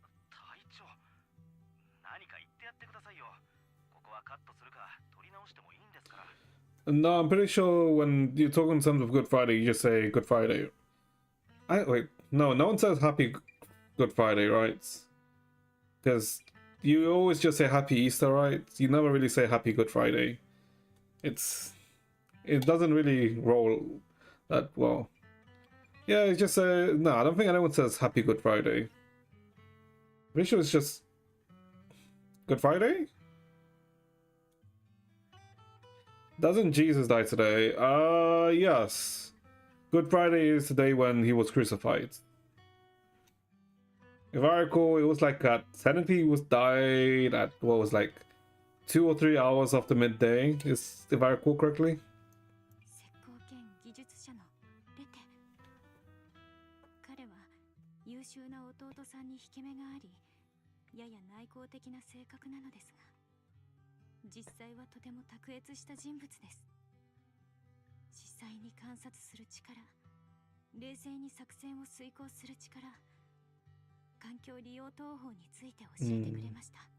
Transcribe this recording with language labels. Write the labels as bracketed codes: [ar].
[ja] 体調、何か言ってやってくださいよ。ここはカットするか取り直してもいいんですから。 [en] No, I'm pretty sure when you talk in terms of Good Friday, you just say Good Friday. Wait, no one says Happy Good Friday, right? Because you always just say Happy Easter, right? You never really say Happy Good Friday. It doesn't really roll that well. Yeah, it's just no, I don't think anyone says Happy Good Friday. Pretty sure it's just Good Friday? Doesn't Jesus die today? Yes. Good Friday is the day when he was crucified. If I recall, it was like technically he was died at what was like 2 or 3 hours after midday, if I recall correctly. [ja] 石膏兼技術者のレテ。彼は優秀な弟さんに引け目があり、やや内向的な性格なのですが、実際はとても卓越した人物です。実際に観察する力、冷静に作戦を遂行する力、環境利用投法について教えてくれました。